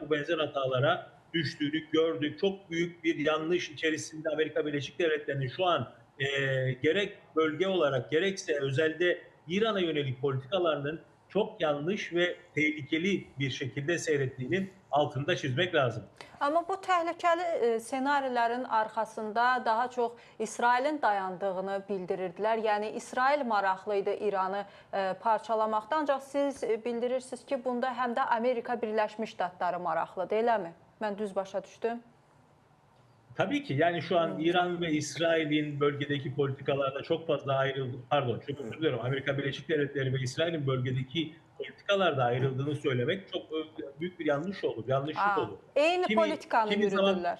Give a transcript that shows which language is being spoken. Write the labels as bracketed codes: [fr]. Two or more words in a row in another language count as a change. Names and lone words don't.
[tr] Bu benzer hatalara düştüğünü gördük. Çok büyük bir yanlış içerisinde Amerika Birleşik Devletleri'nin şu an gerek bölge olarak gerekse özelde İran'a yönelik politikalarının çok yanlış ve tehlikeli bir şekilde seyrettiğinin altını da çizmek lazım. [az] Amma bu təhlükəli senarilərin arxasında daha çox İsrailin dayandığını bildirirdilər. Yəni, İsrail maraqlıydı İranı parçalamaqda. Ancaq siz bildirirsiniz ki, bunda həm də Amerika Birləşmiş Ştatları maraqlıdır, eləmi? Mən düz başa düşdüm. [tr] Tabii ki yani şu an İran ve İsrail'in bölgedeki politikalarda çok fazla ayrıldı. Pardon, çok özür dilerim. Amerika Birleşik Devletleri ve İsrail'in bölgedeki politikalarda ayrıldığını söylemek çok büyük bir yanlış olur, yanlışlık olur. [az] Eyni politikanı yürüdürlər.